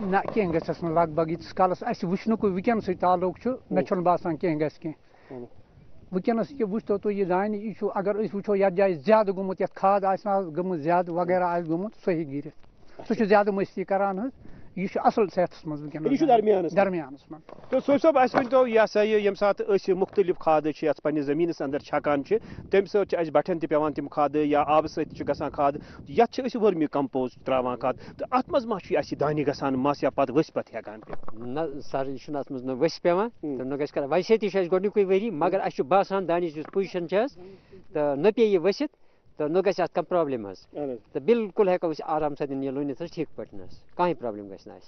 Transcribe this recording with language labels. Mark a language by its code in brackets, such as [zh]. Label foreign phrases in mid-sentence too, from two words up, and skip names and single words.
[ks] نہ کینٛہہ گژھٮ۪س نہٕ لگ بگ ییٖتِس کالس اَسہِ وٕچھنُکُے وٕنکیٚنسٕے تعلُق چھُ مےٚ چھُنہٕ باسان کینٛہہ گژھِ کینٛہہ وٕنکیٚنس یہِ وٕچھتو تُہۍ یہِ دانہِ یہِ چھُ اگر أسۍ وٕچھو یتھ جایہِ زیادٕ گوٚمُت یتھ کھاد آسہِ نہ گٔمٕژ زیادٕ وغیرہ آسہِ گوٚمُت سُہ ہیٚکہِ گِرِتھ سُہ چھُ زیادٕ مستی کران حظ یہ اصل صحتس مز یہ درمیانس درمیانس من تو صوفی صاحب اس ونتو یہ سا یم سات اس مختلف کھاد چھ پنس زمینس اندر چھکان تم سات اس بٹھن تہ پیوان تم کھاد یا آب ست گژھان کھاد یت اس ورمی کمپوسٹ تراوان کھاد تو ات مز ما چھ اس دانہ گژھان مس یا پتہ ؤسۍ پتہ ہیکان نہ سر یہ ات مز ؤسۍ پیوان تو نہ گژھِ کران ویسے تہ چھ گۄڈنیُکُے ؤری مگر اس باسان دانِچ یُس پوزیشن چھس تو نہ پے یہ ؤسِتھ تو نہ گژھِ ات کانٛہہ پرابلم حظ تو بالکل ہیکو أسۍ آرام سان یہ لوٗنِتھ حظ ٹھیٖک پٲٹھۍ حظ کٕہٕنۍ پرابلم گژھِ نہٕ اَسہِ